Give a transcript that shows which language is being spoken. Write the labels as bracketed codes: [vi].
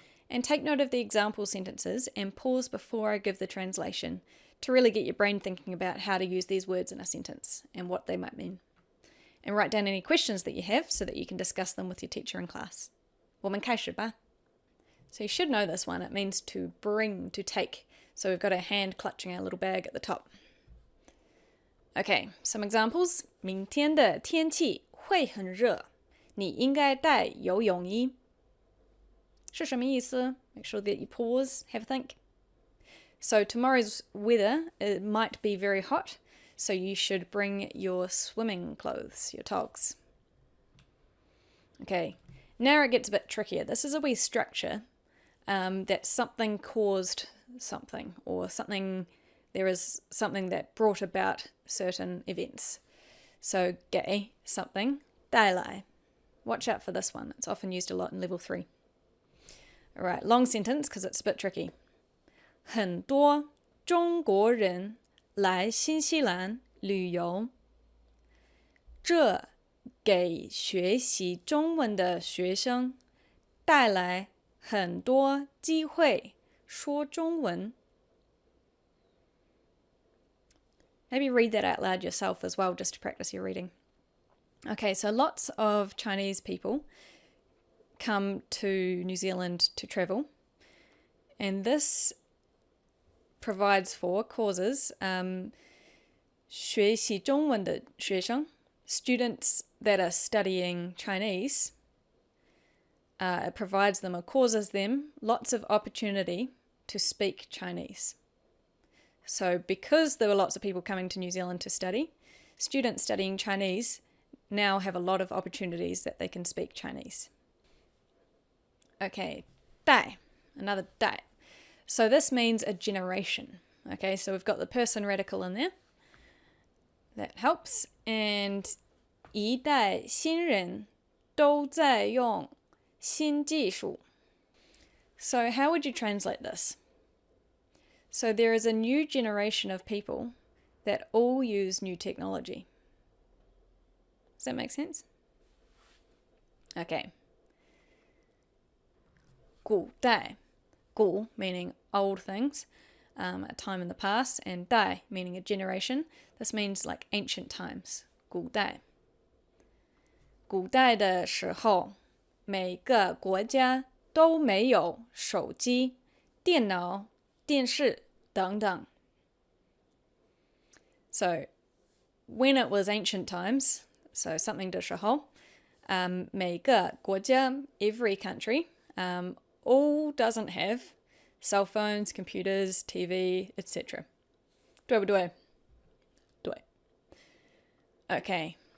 [en] And take note of the example sentences and pause before I give the translation to really get your brain thinking about how to use these words in a sentence and what they might mean. And write down any questions that you have so that you can discuss them with your teacher in class. [zh] 我们开始吧. [en] So you should know this one. It means to bring, to take. So we've got our hand clutching our little bag at the top. Okay, some examples. [zh] 明天的天气会很热，你应该带游泳衣。是什么意思? [en] Make sure that you pause, have a think. So tomorrow's weather, it might be very hot, so you should bring your swimming clothes, your togs. Okay, now it gets a bit trickier. This is a wee structure that something caused something, or there is something that brought about certain events. So, 给 something, 带来. Watch out for this one. It's often used a lot in level 3. Alright, long sentence because it's a bit tricky. [zh] 很多中国人来新西兰旅游，这给学习中文的学生带来很多机会说中文. [en] Maybe read that out loud yourself as well, just to practice your reading. Okay, so lots of Chinese people come to New Zealand to travel, and this causes [zh] 学习中文的学生, [en] students that are studying Chinese. It provides them or causes them lots of opportunity to speak Chinese. So because there were lots of people coming to New Zealand to study, students studying Chinese now have a lot of opportunities that they can speak Chinese. Okay, 代, another 代. So this means a generation. Okay, so we've got the person radical in there. That helps. [zh] And 一代新人都在用新技术. [en] So how would you translate this? So there is a new generation of people that all use new technology. Does that make sense? Okay. 古代, 古 meaning old things, a time in the past, and 代 meaning a generation. This means like ancient times. [zh] 古代. 古代的时候，每个国家都没有手机、电脑、电视等等. [en] So, when it was ancient times, so something 的时候, [zh] 每个国家, [en] every country, all doesn't have cell phones, computers, TV, etc. [zh] 对不对?对.Okay.